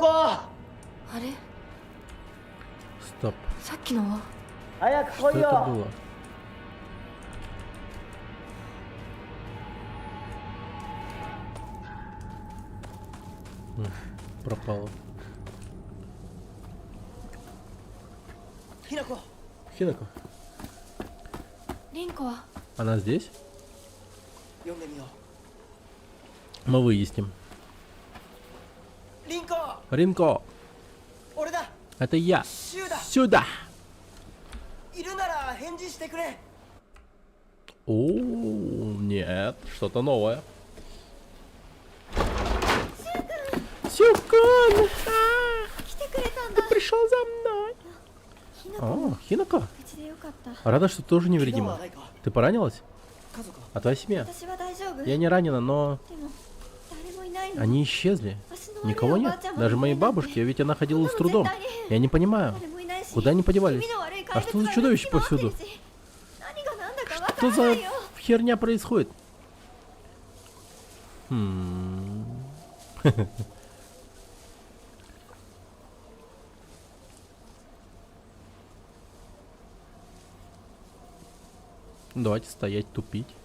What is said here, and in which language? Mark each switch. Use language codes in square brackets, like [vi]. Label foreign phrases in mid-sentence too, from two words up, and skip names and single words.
[ja] あれ [ru] Стоп. [ja] さっきのは早く [ru] Что [ja] 来い [ru] это [ja] よ [ru] было? Пропало. [ja] ひなこ [ru] Хинако. [ja] リンコは [ru] Она здесь? [ja] 呼んでみよ [ru] Мы выясним. [ja] うリンコ [ru] Ринко, [ja] 俺だ [ru] это я. [ja] シュウだ [ru] Сюда. [ja] いるなら返事してくれ [ru] О, нет, что-то новое. Сюкун! [ja] 来てくれたん [ru] Ты [ja] だ [ru] пришел за мной. [ja] ひなこ [ru] О, Хинако. [ja] 無事でよかった [ru] Рада, что тоже [ja] 怪我は [ru] невредима. [ja] ないか [ru] Ты поранилась? [ja] 家族は [ru] А твоя семья? [ja] 私は大丈夫 [ru] Я не ранена, но [ja] でも誰もいないの [ru] они исчезли. [ja] 足の悪い [ru] Никого [ja] おばあ [ru] нет. [ja] ちゃんも [ru] Даже моей [ja] いなくて [ru] бабушке, ведь она ходила с [ja] こんなの [ru] трудом. [ja] 絶対に変 [ru] Я не понимаю, [ja] 誰もいないし [ru] куда они подевались? [ja] 気味の悪い怪 [ru] А [ja] 物 [ru] что за [ja] が [ru] чудовище [ja] いるし [ru] повсюду? [ja] 何が何だかわか [ru] Что [ja] らな [ru] за [ja] いよ [ru] херня происходит? Хм. Давайте стоять, тупить.